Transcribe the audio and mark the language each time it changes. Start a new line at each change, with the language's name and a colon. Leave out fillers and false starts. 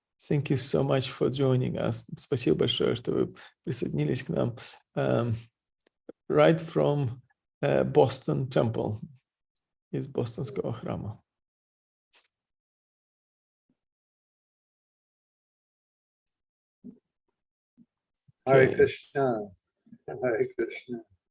English: Thank you so much for joining us.
Russian: Спасибо большое, что вы присоединились к нам.
English: Right from Boston Temple,
Russian: из бостонского храма.
Sanskrit: Hare Krishna. Hare Krishna.